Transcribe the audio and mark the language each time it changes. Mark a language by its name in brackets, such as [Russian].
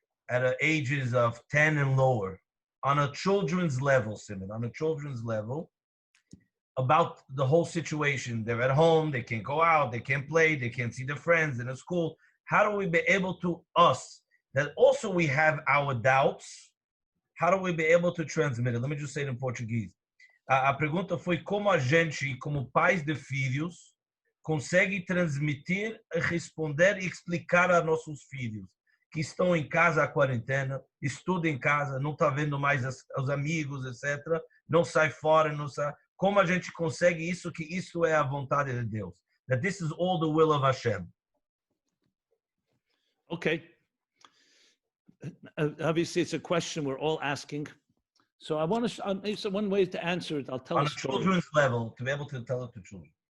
[English] at ages of 10 and lower, on a children's level, Simon, on a children's level, about the whole situation. They're at home, they can't go out, they can't play, they can't see their friends in a school. How do we be able to, us, that also we have our doubts, how do we be able to transmit it? Let me just say it in Portuguese. [Portuguese] A pergunta foi como a gente, como pais de filhos, consegue transmitir, responder e explicar a nossos filhos que estão em casa a quarentena, estudam em casa, não está vendo mais os amigos, etc. Não sai fora, não sai. Como a gente consegue isso, que isso é a vontade de Deus? [English] That this is all the will of Hashem. Okay. Obviously, it's a question we're all asking. So I want to, so one way to answer it, I'll tell on a a story. children's level, to be able to tell it to children.